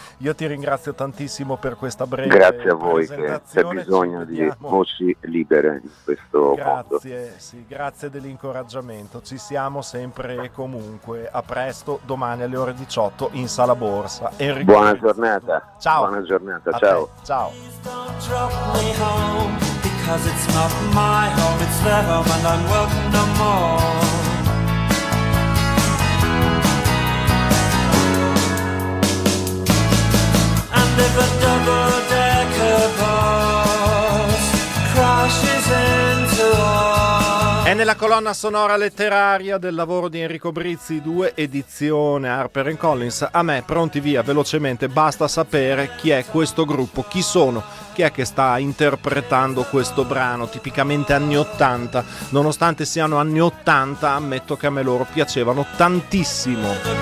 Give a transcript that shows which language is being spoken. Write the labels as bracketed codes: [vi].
[it] Io ti ringrazio tantissimo per questa breve grazie a voi, che c'è bisogno di voci libere in questo mondo. Sì, grazie dell'incoraggiamento, ci siamo sempre e comunque. A presto, domani alle ore 18 in Sala Borsa. Enrico, buona giornata. Ciao. Buona giornata, ciao. Ciao. [en] Please don't drop me home, because it's not my home, it's their home and I'm welcome no more. And if a double-decker bus crashes into us. [it] È nella colonna sonora letteraria del lavoro di Enrico Brizzi 2, edizione Harper & Collins. A me, pronti via, velocemente, basta sapere chi è questo gruppo, chi sono, chi è che sta interpretando questo brano, tipicamente anni 80. Nonostante siano anni 80, ammetto che a me loro piacevano tantissimo.